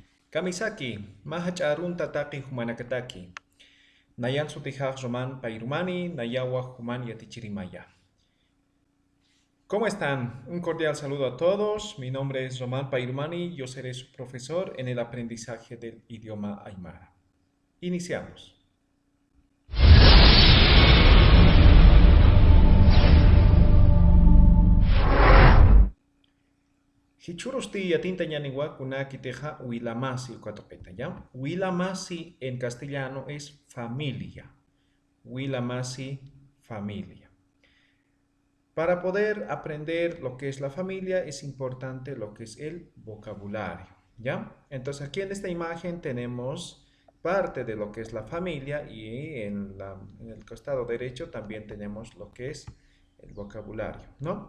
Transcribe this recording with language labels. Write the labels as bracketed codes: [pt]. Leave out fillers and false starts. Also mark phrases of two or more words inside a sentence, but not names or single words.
[ay] Kamisaki, mahacharun tataki humanakataki. Nayan sutijaj roman pairumani, nayawa human yatichirimaya. [es] ¿Cómo están? Un cordial saludo a todos. Mi nombre es Román Pairumani, yo seré su profesor en el aprendizaje del idioma aymara. Iniciamos. [ay] Hichurusti yatinta ñaniwa kunaki teja huilamasi ukatopeta, ¿ya? [es] Huilamasi en castellano es familia. Huilamasi, familia. Para poder aprender lo que es la familia es importante lo que es el vocabulario, ¿ya? Entonces aquí en esta imagen tenemos parte de lo que es la familia y en el costado derecho también tenemos lo que es el vocabulario, ¿no?